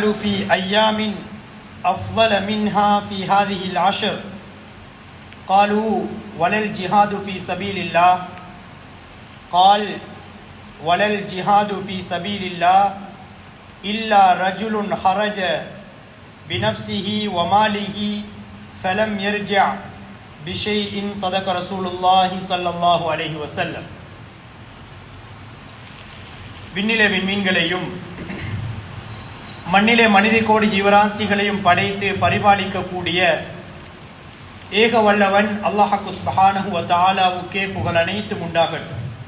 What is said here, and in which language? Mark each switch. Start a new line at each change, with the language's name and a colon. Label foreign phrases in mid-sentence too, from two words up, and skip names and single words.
Arabic: في أيام أفضل منها في هذه العشر قالوا ولا الجهاد في سبيل الله قال ولا الجهاد في سبيل الله إلا رجل خرج بنفسه وماله فلم يرجع بشيء صدق رسول الله صلى الله عليه وسلم.
Tamil: விண்ணிலே விண்மீன்களையும் மண்ணிலே மனித கோடி ஜீவராசிகளையும் படைத்து பரிபாலிக்கக்கூடிய ஏக வல்லவன்
Arabic: الله سبحانه و
Tamil: தஆலாவுக்கே புகழ் அனைத்தும் உண்டாகட்டும்.